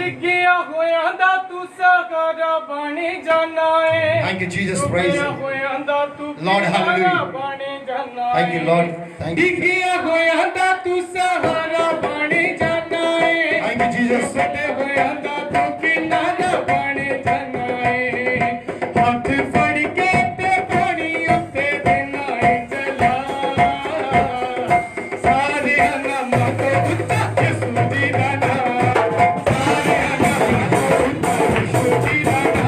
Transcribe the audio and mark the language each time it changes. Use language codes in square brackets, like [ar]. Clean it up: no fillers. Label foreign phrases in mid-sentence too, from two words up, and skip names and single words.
[pa] ਡਿੱਗਿਆ ਹੋਇਆ ਦਾ ਤੂ ਸਗਾਰਾ ਬਣੇ ਜਾਣਾ ਹੈ [en] Thank you Jesus praise [pa] ਹੋਇਆ ਦਾ ਤੂ [en] Lord hallelujah [pa] ਬਣੇ ਜਾਣਾ [en] Thank you Lord thank you [pa] ਡਿੱਗਿਆ ਹੋਇਆ ਦਾ ਤੂ ਸਹਾਰਾ ਬਣੇ ਜਾਣਾ ਹੈ [en] Thank you Jesus [pa] ਬੜੇ ਹੋਇਆ ਦਾ ਤੂ ਕਿਨਾਰਾ ਬਣੇ ਜਾਣਾ ਹੈ ਹੱਥ ਫੜ ਕੇ ਤੇ ਪਾਣੀ ਉੱਤੇ ਦੇਣਾ ਹੈ ਚਲਾ ਸਾਰੇ ਨਾਮ ਤੋ ਉੱਚਾ ਯਿਸੂ ਦੀ ਦਾ ਨਾਮ ਸਾਰੇ ਨਾਮ ਤੋ ਉੱਚਾ ਯਿਸੂ ਦੀ ਦਾ